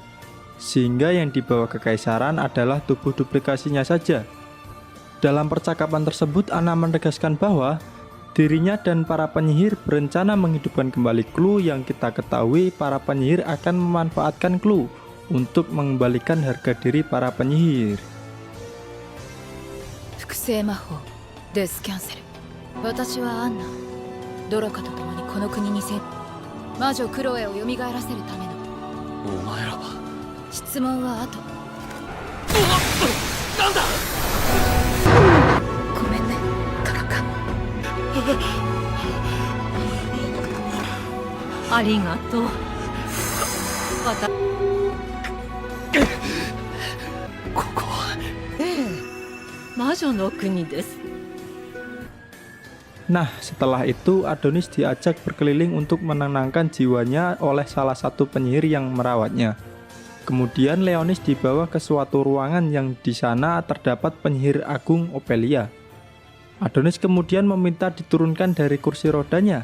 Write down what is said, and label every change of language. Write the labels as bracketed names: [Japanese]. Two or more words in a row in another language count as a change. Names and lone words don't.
[Indonesian] Sehingga yang dibawa kekaisaran adalah tubuh duplikasinya saja. Dalam percakapan tersebut, Anna menegaskan bahwa dirinya dan para penyihir berencana menghidupkan kembali Clue yang kita ketahui para penyihir akan memanfaatkan Clue untuk mengembalikan harga diri para penyihir. [Japanese] 複製魔法デスキャンセル。私はアンナ。ドラカと共にこの国に魔女クロエを蘇らせるための。お前らは。質問は後。なんだ。ごめんね、トロカ。ありがとう。ここは。魔女の国です。 [Indonesian] Nah, setelah itu Adonis diajak berkeliling untuk menenangkan jiwanya oleh salah satu penyihir yang merawatnya. Kemudian Leonis dibawa ke suatu ruangan yang di sana terdapat penyihir agung Ophelia. Adonis kemudian meminta diturunkan dari kursi rodanya.